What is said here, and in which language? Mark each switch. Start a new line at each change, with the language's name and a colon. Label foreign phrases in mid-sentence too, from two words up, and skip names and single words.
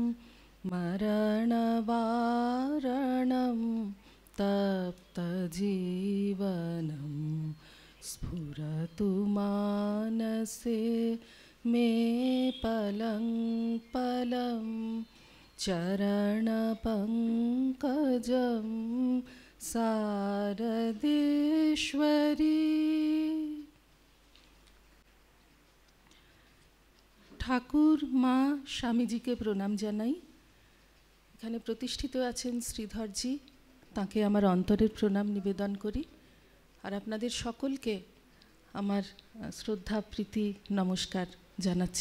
Sanskrit: मरणवारणं तप्तजीवनं स्फुरतु मानसे मे पलं पलं चरणपङ्कजं शारदेश्वरी।
Bangla: ঠাকুর মা স্বামীজিকে প্রণাম জানাই। এখানে প্রতিষ্ঠিত আছেন শ্রীধরজি, তাকে আমার অন্তরের প্রণাম নিবেদন করি। আর আপনাদের সকলকে আমার শ্রদ্ধা প্রীতি নমস্কার জানাচ্ছি।